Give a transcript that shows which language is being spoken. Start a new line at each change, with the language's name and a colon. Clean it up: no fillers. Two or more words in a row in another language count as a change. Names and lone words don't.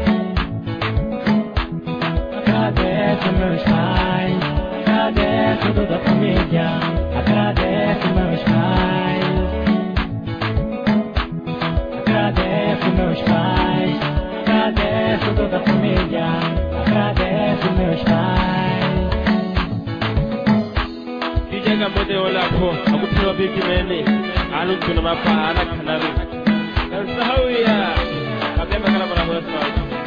Portuguese: Agradece meus pais, agradece toda a família, agradece meus pais. Agradece meus pais, agradece toda a família, agradece meus pais. DJ Gamode Olapo, Akutiro Big Mene, Alu Tunamapa, Ana Kanari.
English: That's how we are.